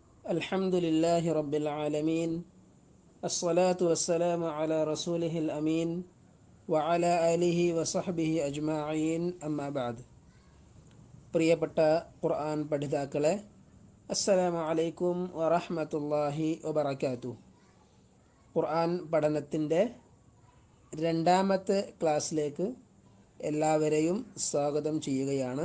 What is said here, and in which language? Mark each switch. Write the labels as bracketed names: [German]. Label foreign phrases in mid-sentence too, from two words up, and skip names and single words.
[Arabic] الحمد لله رب العالمين الصلاة والسلام على رسوله الأمين وعلى آله وصحبه أجمعين أما بعد പ്രിയപ്പെട്ട ഖുർആൻ പഠിതാക്കളെ السلام عليكم ورحمة الله وبركاته. [Malayalam] ഖുർആൻ പഠനത്തിൻ്റെ രണ്ടാമത്തെ ക്ലാസ്സിലേക്ക് എല്ലാവരെയും സ്വാഗതം ചെയ്യുകയാണ്.